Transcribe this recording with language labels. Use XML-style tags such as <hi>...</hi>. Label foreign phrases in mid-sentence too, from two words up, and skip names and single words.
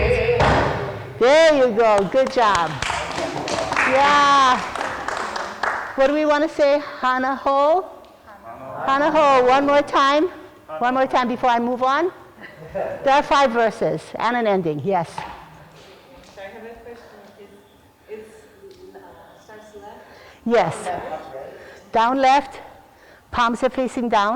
<en>There you go, good job. Yeah. What do we want to say?</en> <haw>Hana ho? Hana ho,</haw> <en>one more time. One more time before I move on. There are 5 verses and an ending, yes. So I have a question. It starts left? Yes. Down left, palms are facing down.</en>